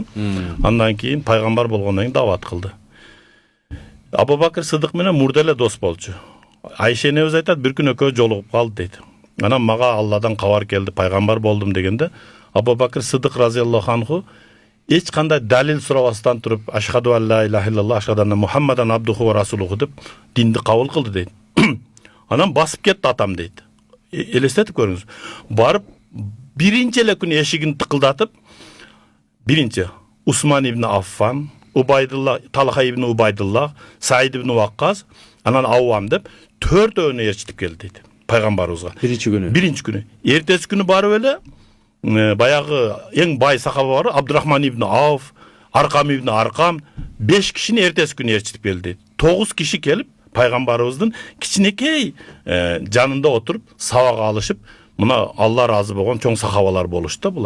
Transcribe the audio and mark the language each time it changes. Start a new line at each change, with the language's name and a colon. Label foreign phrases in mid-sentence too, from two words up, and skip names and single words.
Kyrgyz: Андан кийин пайгамбар болгондон кийин дават кылды. Абу Бакыр Сыдык менен мурда эле дос болчу. Айша энебиз айтат, бир күн экөө жолугуп калды дейт. Анан мага Алладан кабар келди, пайгамбар болдум дегенде, Абу Бакыр Сыдык
Arabic: разияллаху анху
Kyrgyz: эч кандай далил сурабастан туруп,
Arabic: أشهد أن لا إله إلا الله أشهد أن محمدا عبده ورسوله
Kyrgyz: деп динди кабыл кылды дейт. Анан басып кетти атам дейт. Элестетип көрүңүз. Барып биринчи эле күнү эшигин тыкылдатып, биринчи Усман ибн Аффан, Убайдулла, Талха ибн Убайдулла, Саид ибн Ваккас, анан Аввам деп төртөөнү ээрчитип келди дейт пайгамбарыбызга. Биринчи күнү. Эртеси күнү барып эле баягы эң бай сахаба бар, Абдурахман ибн Ауф, Аркам ибн Аркам 5 кишини эртеси күнү ээрчитип келди дейт. 9 киши келип пайгамбарыбыздын кичинекей жанында отуруп сабак алышып, мына Алла разы болгон чоң сахабалар болушту булар.